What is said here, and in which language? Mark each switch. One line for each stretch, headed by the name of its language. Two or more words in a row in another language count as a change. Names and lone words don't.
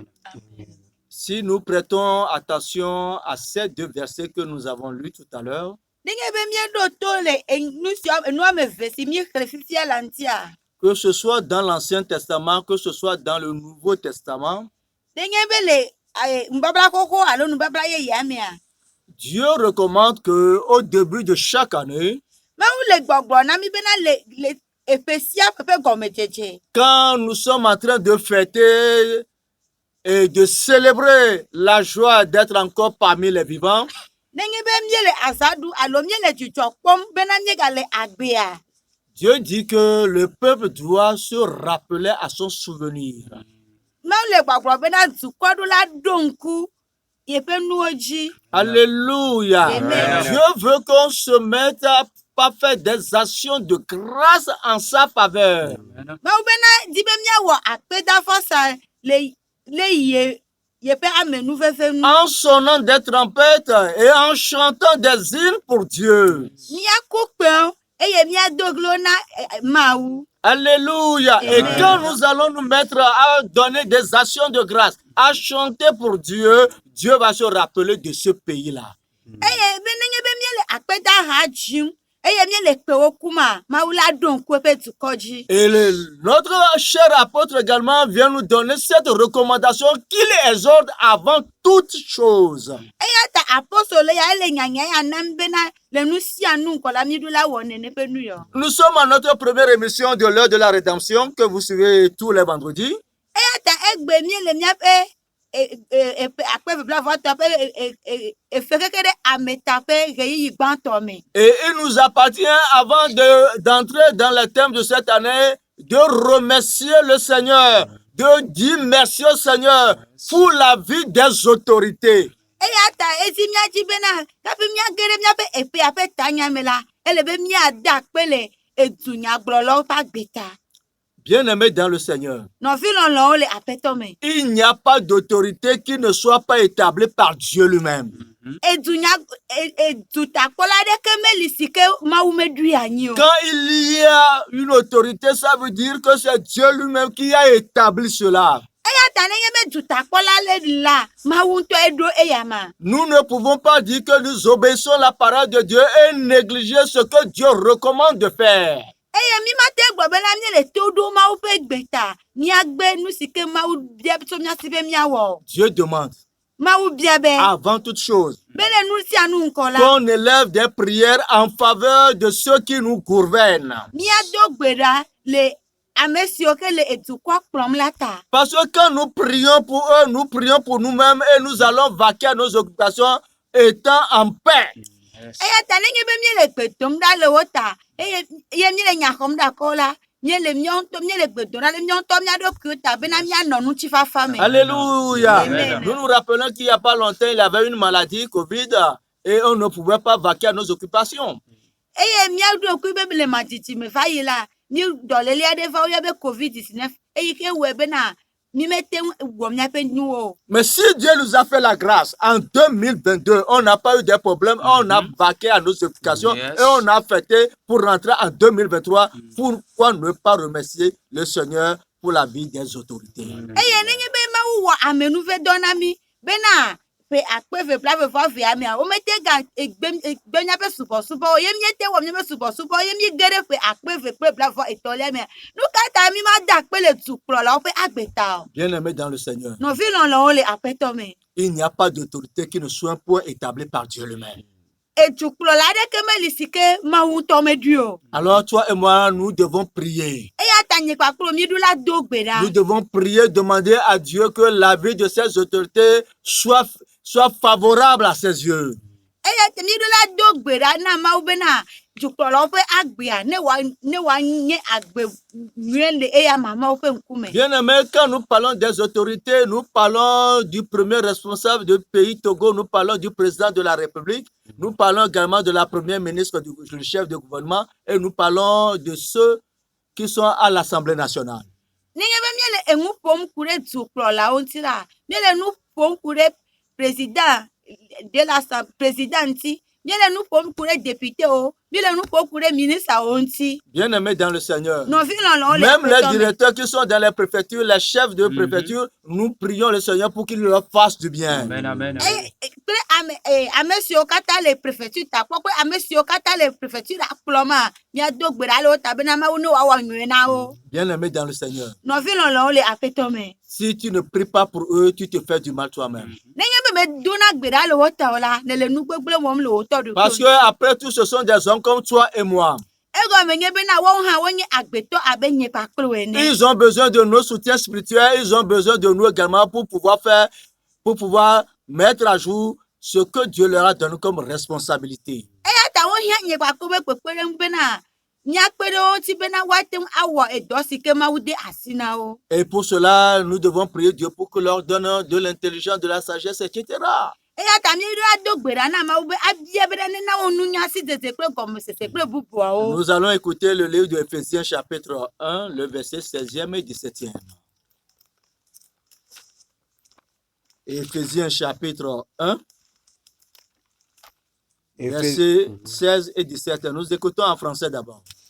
French: Si nous prêtons attention à ces deux versets que nous avons lus tout à l'heure, que ce soit dans l'Ancien Testament, que ce soit dans le Nouveau Testament, Dieu recommande que au début de chaque année,
Ewe: Mawu le gbɔgblɔ na mi bena le eƒe sia ƒe ƒe gɔmedzedze.
French: quand nous sommes en train de fêter et de célébrer la joie d'être encore parmi les vivants,
Ewe: Nenye be míele aza ɖu alo míele dzidzɔ kpɔm bena míegale agbea.
French: Dieu dit que le peuple doit se rappeler à son souvenir.
Ewe: Mawu le gbɔgblɔ bena dukɔɖola ɖo ŋku yeƒe nuwo dzi.
French: Alléluia. Amen. Dieu veut qu'on se mette à pas faire des actions de grâce en sa faveur.
Ewe: Mawu bena di be míawɔ akpedavɔsa le yeƒe amenuveve nu.
French: En sonnant des trompettes et en chantant des hymnes pour Dieu.
Ewe: Míaku kpẽwo eye míado glo na Mawu.
French: Alléluia. Et Amen. quand nous allons nous mettre à donner des actions de grâce, à chanter pour Dieu, Dieu va se rappeler de ce pays-là.
Ewe: Eye be nenye be míele akpedaha dzim eye míele kpewo kuma Mawu la ɖo ŋku eƒe dukɔ dzi.
French: Et notre cher apôtre également vient nous donner cette recommandation qu'il exhorte avant toute chose.
Ewe: Eya ta apostolo ya ele nyanya ya nam bena le nu sia nu ŋkɔ la míɖo la wɔ nene ƒe nu yɔ.
French: Nous sommes à notre première émission de l'heure de la rédemption que vous suivez tous les vendredis.
Ewe: Eya ta egbe míele míaƒe akpeʋeʋlavɔtɔ ƒe efe keke ɖe ameta ƒe ɣeyiɣi gbãtɔ me.
French: Et il nous appartient, avant d'entrer dans le thème de cette année, de remercier le Seigneur, de dire merci au Seigneur pour la vie des autorités.
Ewe: Eya ta esi míadzi bena kafi míage ɖe míaƒe eƒea ƒe tanya me la, ele be míade akpe le edunyagblɔlawo ƒe agbeta.
French: Bien-aimés dans le Seigneur,
Ewe: Nɔvi lɔlɔwo le aƒetɔ me.
French: il n'y a pas d'autorité qui ne soit pas établie par Dieu lui-même.
Ewe: Edutakpɔla aɖeke meli si ke Mawu meɖoe anyi o.
French: Quand il y a une autorité, ça veut dire que c'est Dieu lui-même qui a établi cela.
Ewe: Eya ta nenye be dutakpɔla le la, Mawu ŋutɔ eɖo eya ma.
French: Nous ne pouvons pas dire que nous obéissons la parole de Dieu et négliger ce que Dieu recommande de faire.
Ewe: Eye mi mate gblɔ bena míele to ɖo Mawu ƒe gbe ta, míagbe nu si ke Mawu bia tso mía si be míawɔ.
French: Dieu demande,
Ewe: Mawu bia be
French: avant toute chose,
Ewe: be le nu sia nu ŋkɔ la,
French: qu'on élève des prières en faveur de ceux qui nous gouvernent.
Ewe: míado gbe ɖa le ame siwo ke le edukɔ kplɔm la ta.
French: Parce que quand nous prions pour eux, nous prions pour nous-mêmes et nous allons vaquer à nos occupations étant en paix.
Ewe: Eya ta nenye be míele gbe dom ɖa le wo ta, eye míele nya xɔm ɖe akɔ la, míele míawo ŋutɔ míele gbe dom ɖa le míawo ŋutɔ mía ɖokuiwo ta bena míanɔ ŋutifafa me.
French: Alléluia. Amen. Nous nous rappelons qu'il n'y a pas longtemps, il y avait une maladie, Covid, et on ne pouvait pas vaquer à nos occupations.
Ewe: Eye míaɖo kui be le madzidzi me va yi la, mi dɔléli aɖe va woyɔ be COVID-19 eye ke wɔe bena mi mete ŋu wɔ míaƒe nuwo o.
French: Mais si Dieu nous a fait la grâce, en 2022, on n'a pas eu de problème, on a vaqué à nos occupations Yes. et on a fêté pour rentrer en 2023. Pourquoi ne pas remercier le Seigneur pour la vie des autorités?
Ewe: Eye nenye be Mawu wɔ amenuve dɔ na mi bena ƒe akpeʋeʋlavevɔvea mea womete ga egbe míaƒe subɔsubɔ o, ye míete wɔ míaƒe subɔsubɔ ye mí ge ɖe ƒe akpeʋeʋlavɔ-etɔ̃lia mea. Nu ka ta mi ma da akpe le dukplɔlawo ƒe agbe ta o?
French: Bien-aimés dans le Seigneur,
Ewe: Nɔvi lɔlɔwo le aƒetɔ me.
French: il n'y a pas d'autorité qui ne soit un point établi par Dieu lui-même.
Ewe: Edukplɔla aɖeke meli si ke Mawu ŋutɔ meɖoe o.
French: Alors toi et moi, nous devons prier.
Ewe: Eya ta nye kpakplo míɖo la do gbe ɖa.
French: Nous devons prier, demander à Dieu que la vie de ces autorités soit favorable à ses yeux.
Ewe: Eya ta míɖo la do gbe ɖa na Mawu bena dukplɔlawo ƒe agbea ne wòanye agbe nyuie le eya mamawo ƒe ŋkume.
French: Bien-aimés, quand nous parlons des autorités, nous parlons du premier responsable du pays Togo, nous parlons du président de la République, nous parlons également de la première ministre, du chef de gouvernement, et nous parlons de ceux qui sont à l'Assemblée nationale.
Ewe: Nenye be míele eŋu ƒom ku ɖe dukplɔlawo ŋuti la, míele nu ƒom ku ɖe président ŋuti, míele nu ƒom ku ɖe députéwo, mi le nu ƒoƒu ɖe ministrewo ŋuti.
French: Bien-aimés dans le Seigneur.
Ewe: Nɔvi lɔlɔwo le
French: Même les
Ewe: aƒetɔ me.
French: directeurs qui sont dans les préfectures, les chefs de préfecture, nous prions le Seigneur pour qu'il leur fasse du bien. Amen, amen, amen.
Ewe: Kple ame siwo katã le prefecture ta kpɔ kple ame siwo katã le prefecture akplɔ ma miado gbe ɖa le wo ta bena Mawu ne wòawɔ nyuie na wo.
French: Bien-aimés dans le Seigneur.
Ewe: Nɔvi lɔlɔwo le aƒetɔ me.
French: Si tu ne pries pas pour eux, tu te fais du mal toi-même.
Ewe: Nenye be medona gbe ɖa le wo ta o la, ne le nu gbegblẽ wɔm le wo tɔ
French: Parce que
Ewe: ɖokui.
French: après tout, ce sont des hommes comme toi et moi.
Ewe: Egɔme nye bena woawo hã wonye agbetɔ abe nye kpakple wo ene.
French: Ils ont besoin de nos soutiens spirituels, ils ont besoin de nous également pour pouvoir mettre à jour ce que Dieu leur a donné comme responsabilité.
Ewe: Eya ta wohiã nye kpakple be kpekpeɖeŋu bena míakpe ɖe wo ŋuti bena woate ŋu awɔ edɔ si ke Mawu de asi na wo.
French: Et pour cela, nous devons prier Dieu pour qu'il leur donne de l'intelligence, de la sagesse, etc.
Ewe: Eya ta míeɖo ado gbe ɖa na Mawu be abia be ɖa nena wo nunya si dzedze kple gɔmesese kple bubuawo.
French: Nous allons écouter le livre de Éphésiens chapitre 1, le verset 16e et 17e. Éphésiens chapitre 1, versets 16 et 17. Nous écoutons en français d'abord.